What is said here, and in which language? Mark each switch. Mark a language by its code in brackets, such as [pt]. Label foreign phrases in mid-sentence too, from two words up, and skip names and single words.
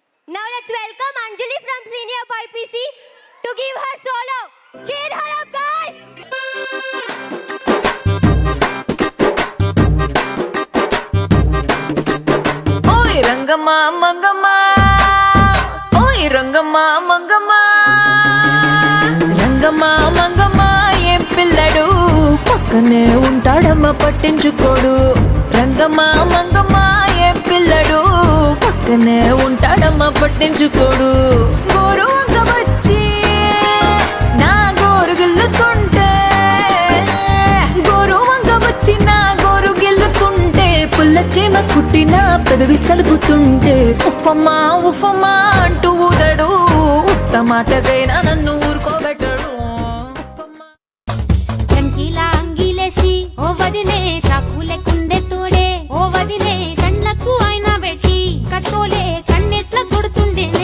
[en] Now let's welcome Anjali from Senior BPC to give her solo. Cheer her up, guys! [te] ఓయ్ రంగమ్మ మంగమ్మ, ఓయ్ రంగమ్మ మంగమ్మ, రంగమ్మ మంగమ్మ ఏం పిల్లడు పక్కనే ఉంటాడమ్మా పట్టించుకోడు. రంగమ్మ మంగమ్మ ఏం పిల్లడు పక్కనే ఉంటాడమ్మా పట్టించుకోడు. గోరు అంగ వచ్చి నా గోరు గిల్లుతుంటే, గోరు అంగ వచ్చి నా గోరు గిల్లుతుంటే, పుల్ల చేమ కుట్టిన పెదవి సలుపుతుంటే ఉఫమా ఉఫమా అంటూ ఊదడు. ఉత్త మాటకైనా నన్ను ఊరుకోబెట్టడు. చంకీలా అంగిలేసి ఓ వదిలే చాకులే కుండే తోడే ఓ వదిలే కండ్లకు ఆయన పెట్టి కత్తోలే కన్నెట్ల కొడుతుండేనే.